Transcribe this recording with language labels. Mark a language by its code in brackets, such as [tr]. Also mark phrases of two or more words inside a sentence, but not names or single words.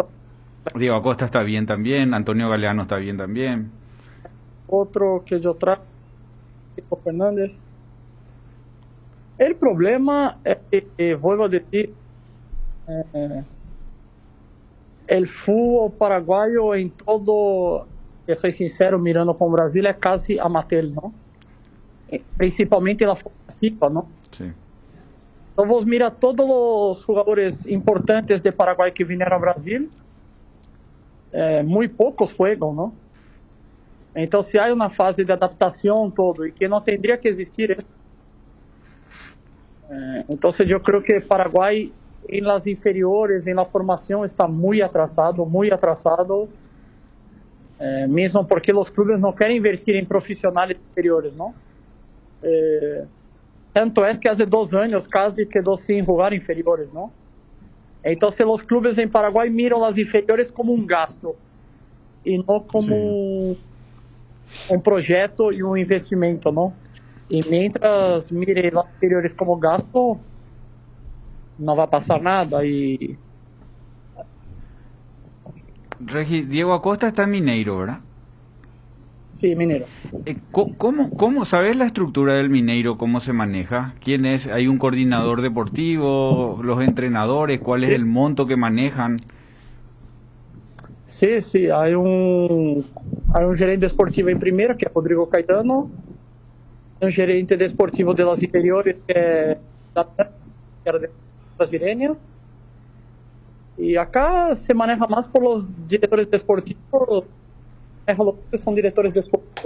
[es] Diego Acosta está bien también, Antonio Galeano está bien también. Otro que yo traigo, Chico Fernández. El problema es que, vuelvo a decir, el fútbol paraguayo en todo... [pt] Eu sou sincero, mirando com o Brasil, é quase amateur, não? Principalmente na formativa, não? Sim. Então, vamos mirar todos os jogadores importantes de Paraguai que vieram ao Brasil, muito poucos jogam, não? Então, se há uma fase de adaptação todo, e que não teria que existir, então, eu creio que Paraguai [es] en las inferiores, en la formación, está muy atrasado, muy atrasado. [pt] Mesmo porque os clubes não querem investir em profissionais inferiores, não? Tanto é que há 2 anos quase quedou sem jogar inferiores, não? Então, se os clubes em Paraguai miram as inferiores como um gasto e não como um projeto e um investimento, não? E mientras mirem as inferiores como gasto, não vai passar nada e Regi, [es] Diego Acosta está en Mineiro, ¿verdad? sí, Mineiro. ¿Cómo sabes la estructura del Mineiro? ¿Cómo se maneja? ¿Quién es? ¿Hay un coordinador deportivo? ¿Los entrenadores? ¿Cuál es el monto que manejan? Sí, hay un gerente desportivo en primera, que es Rodrigo Caetano, un gerente desportivo de las inferiores, que es de brasileña, y acá se maneja más por los directores deportivos, que son directores deportivos.